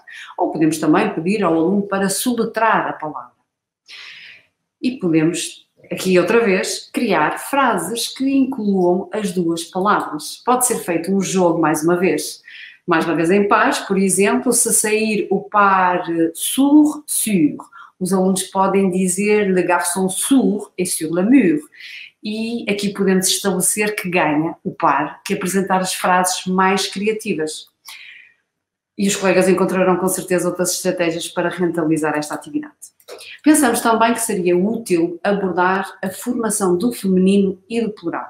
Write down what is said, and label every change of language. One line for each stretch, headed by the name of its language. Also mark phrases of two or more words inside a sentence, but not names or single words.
Portuguese: Ou podemos também pedir ao aluno para soletrar a palavra. E podemos, aqui outra vez, criar frases que incluam as duas palavras. Pode ser feito um jogo mais uma vez em paz, por exemplo, se sair o par sur, os alunos podem dizer
French: le garçon sourd est sur le mur.
Portuguese: E aqui podemos estabelecer que ganha o par que apresentar as frases mais criativas. E os colegas encontrarão com certeza outras estratégias para rentabilizar esta atividade. Pensamos também que seria útil abordar a formação do feminino e do plural.